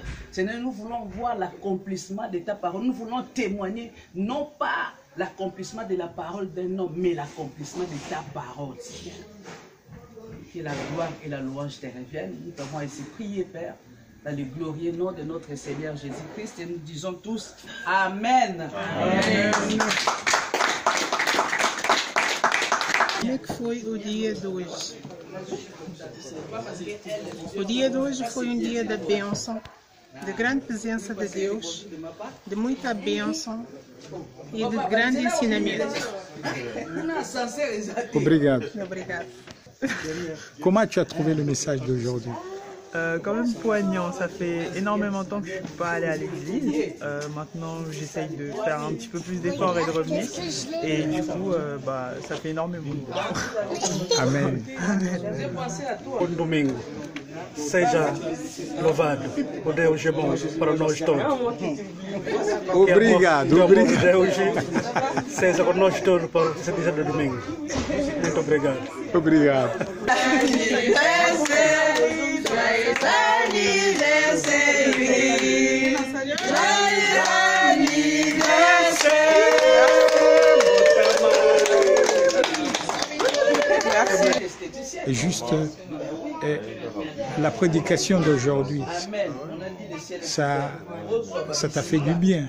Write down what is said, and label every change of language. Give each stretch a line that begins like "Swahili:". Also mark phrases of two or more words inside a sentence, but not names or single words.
French: Seigneur, nous voulons voir l'accomplissement de ta parole. Nous voulons témoigner, non pas l'accomplissement de la parole d'un homme, mais l'accomplissement de ta parole, Seigneur. Que la gloire et la louange te reviennent. Nous avons ainsi prié, Père, dans le glorieux nom de notre Seigneur Jésus-Christ. Et nous disons tous Amen. Amen.
Portuguese: Ik foi o dia 2. O dia de hoje foi um dia de bênção, de grande presença de Deus, de muita bênção e de grande ensinamento. Obrigado. Obrigada.
French: Comment tu as trouvé le message d'aujourd'hui? Quand même poignant, ça fait énormément de temps que je ne suis pas allée à l'église. Maintenant, j'essaye de faire un petit peu plus d'efforts et de revenir. Et du coup, ça fait énormément de bien.
Portuguese: Amém. Um domingo seja louvado, o Deus é bom para nós todos. Obrigado, Que o amor de obrigado. Deus seja com nós todos para esse dia de domingo. Muito obrigado. Obrigado.
French: Et juste la prédication d'aujourd'hui, ça t'a fait du bien.